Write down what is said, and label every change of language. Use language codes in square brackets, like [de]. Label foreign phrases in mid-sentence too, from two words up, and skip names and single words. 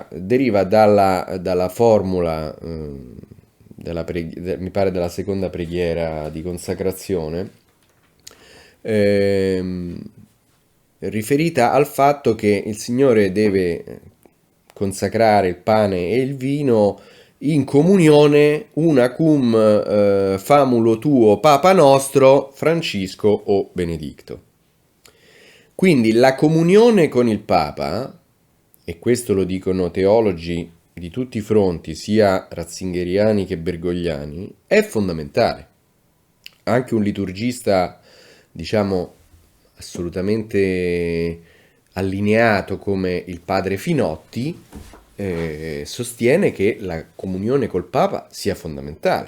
[it] Deriva dalla formula, mi pare della seconda preghiera di consacrazione, ehm, riferita al fatto che il Signore deve consacrare il pane e il vino in comunione [la] una cum famulo tuo Papa nostro Francisco [it] o Benedicto. Quindi la comunione con il Papa, e questo lo dicono teologi di tutti i fronti, sia ratzingeriani che bergogliani, è fondamentale. Anche un liturgista, diciamo, assolutamente allineato come il padre Finotti, sostiene che la comunione col Papa sia fondamentale.